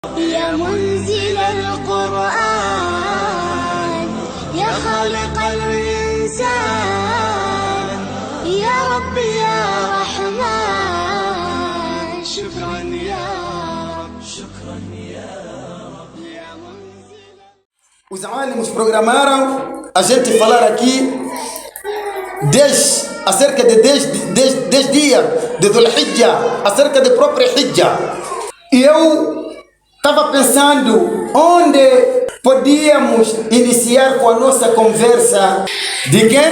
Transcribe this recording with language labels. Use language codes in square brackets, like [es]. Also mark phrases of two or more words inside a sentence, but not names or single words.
[ar] يا منزل القرآن يا خالق الإنسان يا رب يا رحمن شكرا يا رب شكرا يا رب يا منزل. [pt] Os alunos programaram a gente falar aqui acerca de 10 dias de Dhul Hijjah, acerca da própria Hijjah. E eu estava pensando onde podíamos iniciar com a nossa conversa de quê?